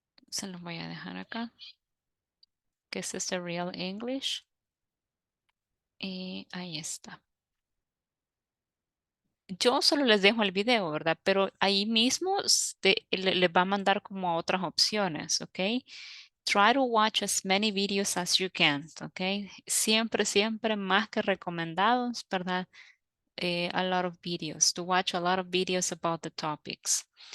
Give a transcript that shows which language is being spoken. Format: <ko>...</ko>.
<es>Se los voy a dejar acá. Que es este Real English. Y ahí está. Yo solo les dejo el video, ¿verdad? Pero ahí mismo le va a mandar como a otras opciones, ¿ok?</es> <en>Try to watch as many videos as you can, ¿ok?</en> <es>Siempre, siempre más que recomendados, ¿verdad?</es> <en>A lot of videos, to watch a lot of videos about the topics.</en>